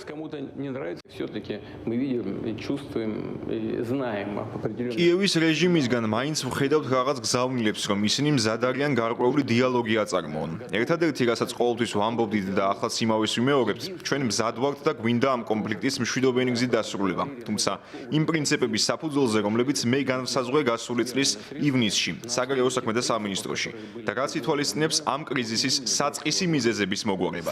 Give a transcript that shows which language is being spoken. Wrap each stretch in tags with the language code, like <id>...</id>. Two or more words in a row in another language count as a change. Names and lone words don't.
<ru>кому-то не нравится, все-таки мы видим, и чувствуем, и знаем определенные...</ru> <ka>კიევის რეჟიმისგან მაინც ვხედავთ რაღაც გზავნილებს, რომ ისინი მზად არიან გარკვეული დიალოგი აწარმოონ. ერთადერთი, რასაც ყოველთვის ვამბობდით და ახლა იმავეს ვიმეორებთ, ჩვენ მზად ვართ და გვინდა ამ კონფლიქტის მშვიდობიანი გზით დასრულება. თუმცა იმ პრინციპების საფუძველზე, რომლებიც მე განვსაზღვრე გასული წლის ივნისში, საგარეო საქმეთა სამინისტროში და რაც ითვალისწინებს ამ კრიზისის საწყისი მიზეზების მოგვარებას.</ka>